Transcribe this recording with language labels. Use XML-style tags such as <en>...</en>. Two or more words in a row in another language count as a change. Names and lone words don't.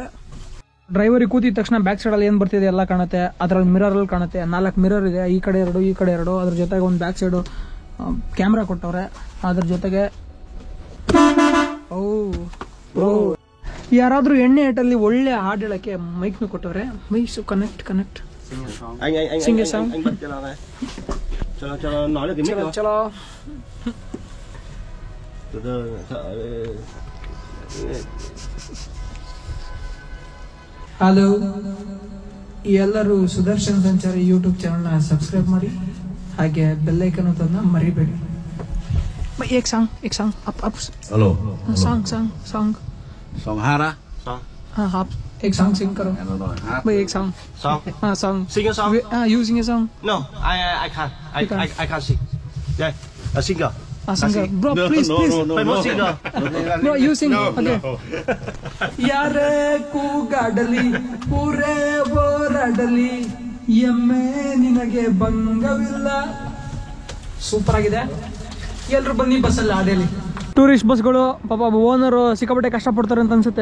<kn>ಡ್ರೈವರಿಗೆ ಕೂತಿದ ತಕ್ಷಣ</kn> <en>back sideಲ್ಲಿ</en> <kn>ಏನು ಬರ್ತಿದೆ ಎಲ್ಲ ಕಾಣುತ್ತೆ. ಅದರಲ್ಲಿ ಮಿರರಲ್ಲಿ ಕಾಣುತ್ತೆ. 4 ಮಿರರ್ ಇದೆ. ಈ ಕಡೆ 2, ಈ ಕಡೆ 2. ಅದ್ರ ಜೊತೆಗೆ ಒಂದು</kn> <en>back side camera</en> <kn>ಕೊಟ್ಟವ್ರೆ. ಅದ್ರ ಜೊತೆಗೆ ಯಾರಾದ್ರೂ ಎಣ್ಣೆ ಏಟಲ್ಲಿ ಒಳ್ಳೆ ಹಾಡು ಹೇಳಕ್ಕೆ ಮೈಕ್ನು ಕೊಟ್ಟವ್ರೆ. ಮೈಸು ಕನೆಕ್ಟ್</kn> <vi>Anh bắt cho nó này. Cho nó nói được cái mic</vi> <kn>ಚಲೋ.</kn> <vi>Từ từ sợ.</vi> <kn>ಹಲೋ, ಎಲ್ಲರೂ ಸುದರ್ಶನ್ ಸಂಚಾರಿ ಯೂಟ್ಯೂಬ್ ಚಾನಲ್ನ ಸಬ್ಸ್ಕ್ರೈಬ್ ಮಾಡಿ, ಹಾಗೆ</kn> <en>bell icon</en> <kn>ಒತ್ತೋದನ್ನ ಮರಿಬೇಡಿ.</kn> <hi>एक</hi> <en>song up Alo. song</en> <vi>Song hát á? Song.</vi> <hi>आप एक</hi> <en>song sing</en> <hi>करो. भाई एक song. हाँ song.</hi> <en>Sing a song. You sing a song. No, I can't. I can't sing. Yeah, a singer. Singer. Bro, please. I'm not singer. No, you sing. Okay.</en> <kn>ಯಾರೇ ಕೂಗಾಡಲಿ ಪೂರೇ ಹೋರಾಡಲಿ ಎಮ್ಮೆ ನಿನಗೆ ಭಂಗವಿಲ್ಲ. ಸೂಪರ್ ಆಗಿದೆ. ಎಲ್ಲರೂ ಬನ್ನಿ ಬಸ್ಸಲ್ಲಿ ಆಡಲಿ. ಟೂರಿಸ್ಟ್ ಬಸ್ಗಳು ಪಾಪ ಓನರು ಸಿಕ್ಕಾಪಟ್ಟೆ ಕಷ್ಟಪಡ್ತಾರೆ ಅಂತ ಅನ್ಸುತ್ತೆ.</kn>